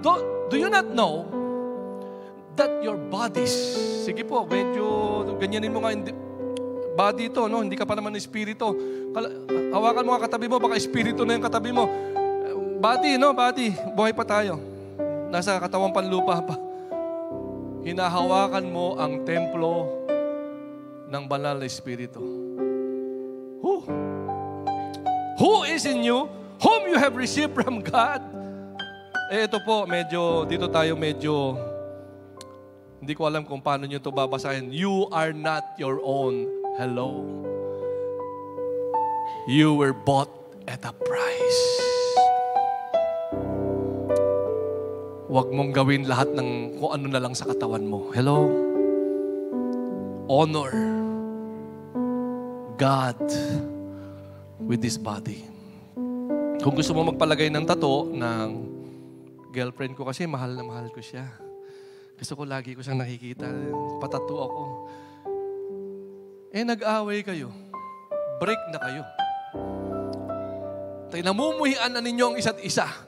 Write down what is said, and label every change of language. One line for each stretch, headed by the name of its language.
English: do you not know that your bodies,
Filipino: sige po, medyo ganyanin mo nga, body ito, no? Hindi ka pa naman espiritu. Hawakan mo nga katabi mo, baka espiritu na yung katabi mo. Body, no? Body. Buhay pa tayo. Nasa katawang panlupa pa. Hinahawakan mo ang templo ng banal na espiritu.
English: Who is in you, whom you have received from God?
Filipino: Ito po, dito tayo hindi ko alam kung paano nyo ito babasahin.
English: You are not your own. Hello. You were bought at a price.
Filipino: Huwag mong gawin lahat ng kung ano na lang sa katawan mo.
English: Hello? Honor God with this body.
Filipino: Kung gusto mo magpalagay ng tato ng girlfriend ko, kasi mahal na mahal ko siya. Gusto ko lagi ko siyang nakikita. Patato ako. Nag-away kayo. Break na kayo. Namumuhian na ninyo ang isa't isa.